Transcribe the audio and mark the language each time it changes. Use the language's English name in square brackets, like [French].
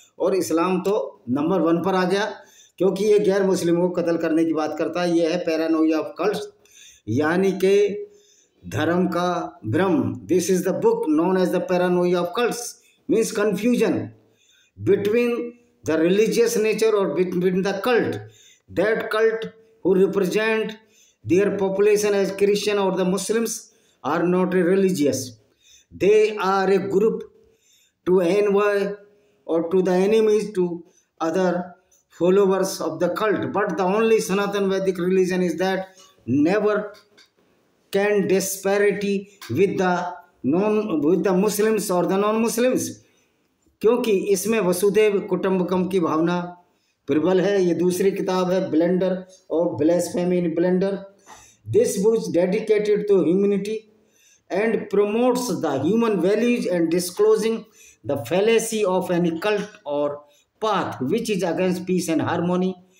[Hindi] और इस्लाम तो नंबर 1 पर आ गया क्योंकि ये गैर मुस्लिमों को कत्ल करने की बात करता है। ये है पैरानोइया ऑफ कल्ट्स, यानी कि धर्म का भ्रम। [English] This is the book known as the paranoia of cults, means confusion between the religious nature or between the cult. That cult who represent their population as Christian or the Muslims are not religious. They are a group to envy or to the enemies to other followers of the cult. But the only Sanatan Vedic religion is that never can disparity with the Muslims or the non-Muslims. [Hindi] क्योंकि इसमें वसुदेव कुटुंबकम की भावना प्रबल है। ये दूसरी किताब है, blender of ब्लेस्फेमी in Blender. [English] This book dedicated to humanity and promotes the human values and disclosing the fallacy of any cult or path which is against peace and harmony.